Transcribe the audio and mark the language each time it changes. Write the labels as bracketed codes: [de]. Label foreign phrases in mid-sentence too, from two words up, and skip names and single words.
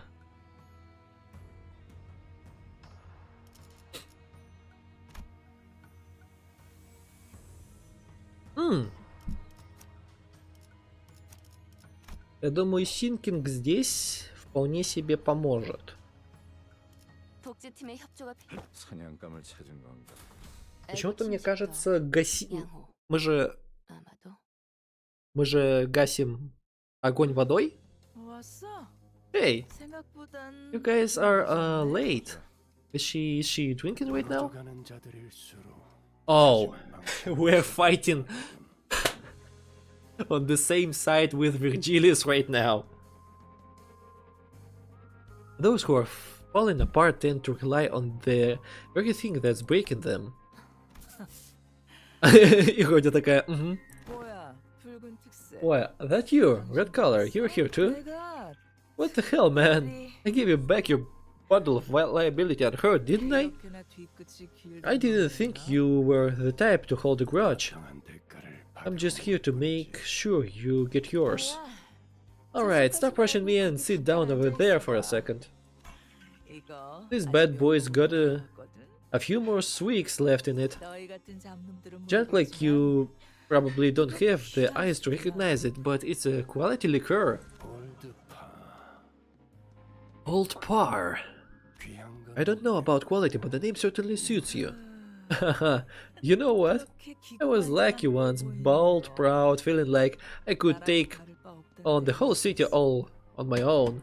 [ru] Я думаю, Синкинг здесь вполне себе поможет. [ko] 독재팀의 협조가 필요. 사냥감을 찾은 건가? [ru] Почему-то мне кажется, [ko] 양호. [ru] Мы же [ko] 아마도. [ru] гасим огонь водой? [ko] 왔어? [en] Hey, [ko] 생각보단 [en] you guys are late. Is she drinking right now? Oh, we're fighting on the same side with Virgilius right now. Those who are falling apart tend to rely on the very thing that's breaking them. [ru] И Родя такая, [ko] 뭐야? 붉은 특색. [en] Why, that you, red color, you're here too? [ko] 내가 [en] What the hell, man? I gave you back your bundle of liability unhurt, didn't I? [ko] 이렇게나 뒤끝이 길게 [en] I didn't think you were the type to hold a grudge. I'm just here to make sure you get yours. Alright, stop rushing me and sit down over there for a second. [ko] 이거 [en] This bad boy's got [ko] 거든. [en] a few more sweeks left in it. [ko] 너희 같은 잡놈들은 [en] Junk like you probably don't have the eyes to recognize it, but it's a quality liqueur. Old Par. I don't know about quality, but the name certainly suits you. You know what? I was lucky once, bald, proud, feeling like I could take on the whole city all on my own.